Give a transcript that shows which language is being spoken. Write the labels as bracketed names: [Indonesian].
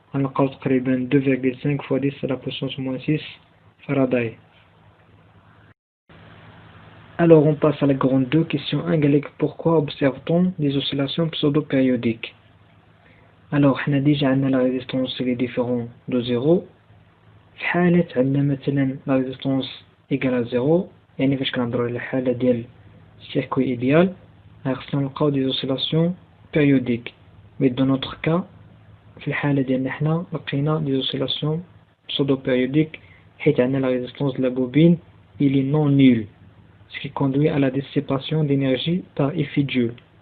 [Arabic] غنلقاو تقريبا [French] 2,5 fois 10 à la puissance moins 6 Faraday. Alors on passe à la grande 2, question 1. Pourquoi observe-t-on des oscillations pseudo-périodiques? Alors on a déjà la résistance elle est différente de 0. [Arabic] في حالة عندنا مثلا la résistance égale à 0 يعني فاش كنهضروا على الحالة ديال circuit idéal خصنا نلقاو [French] des oscillations périodiques. Mais dans notre cas [Arabic] في الحالة ديالنا حنا لقينا [French] des oscillations pseudo-périodiques [Arabic] حيت عندنا [French] la résistance de la bobine il est non nul, ce qui conduit à la dissipation d'énergie par effet Joule.